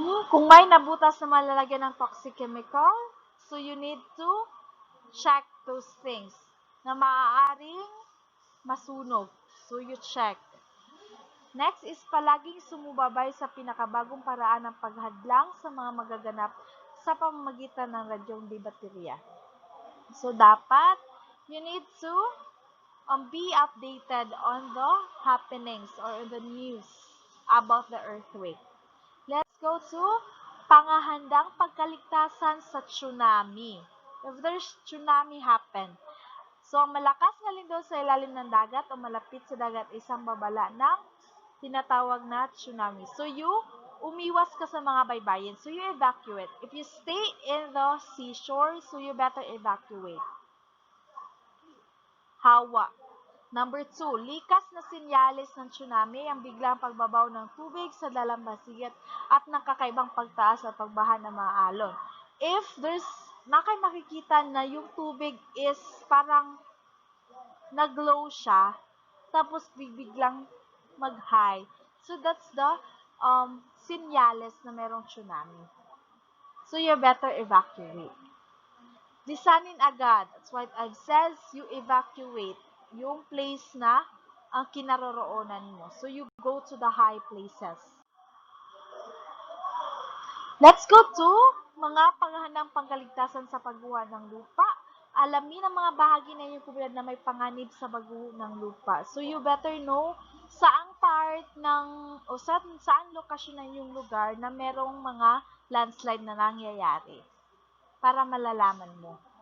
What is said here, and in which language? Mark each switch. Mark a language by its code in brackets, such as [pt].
[tl] Kung may nabutas na malalagyan ng [en] toxic chemical, so you need to check those things [tl] na maaaring masunog. [en] So, you check. Next is [tl] palaging sumubabay sa pinakabagong paraan ng paghadlang sa mga magaganap sa pamamagitan ng radyong di baterya. [en] So, dapat you need to be updated on the happenings or the news about the earthquake. Let's go to [tl] pangahandang pagkaligtasan sa tsunami. [en] If there's tsunami happen. [tl] So, ang malakas na lindol sa ilalim ng dagat o malapit sa dagat isang babala ng tinatawag na tsunami. So, umiwas ka sa mga baybayin. [en] So, you evacuate. If you stay in the seashore, so you better evacuate. Hawa. Number 2, [tl] likas na sinyalis ng tsunami ang biglang pagbabaw ng tubig sa dalampasigan at ng kakaibang pagtaas at pagbaha ng mga alon. [en] If there's [tl] makikita na yung tubig is parang nag-low siya, tapos biglang mag-high. [en] So, that's the sinyalis [tl] na merong tsunami. [en] So, you better evacuate. [tl] Lisanin agad. [en] That's what I've said. You evacuate yung place [tl] na ang kinaroroonan mo. [en] So, you go to the high places. Let's go to [tl] mga panghahandang pangkaligtasan sa pagguho ng lupa. Alamin ang mga bahagi na inyong komunidad na may panganib sa pagguho ng lupa. [en] So, you better know [tl] saang part ng, o saan lokasyon ng inyong lugar na merong mga landslide na nangyayari para malalaman mo.